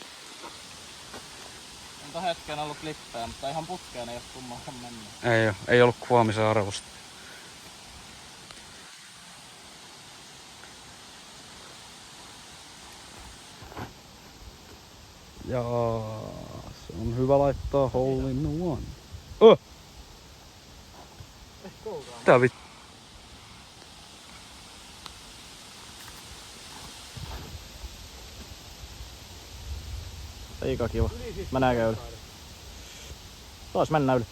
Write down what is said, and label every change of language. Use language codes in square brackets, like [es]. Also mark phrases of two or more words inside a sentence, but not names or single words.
[fi] On hetken ollut klippejä, mutta ihan putkeen ei oo kummankaan mennyt. Ei ollut kuvaamisen arvosta. Ja se on hyvä laittaa [en] hole in one. [fi] Tää vittu. Aika kiva. Mennäänkö yli? Taas mennään yli.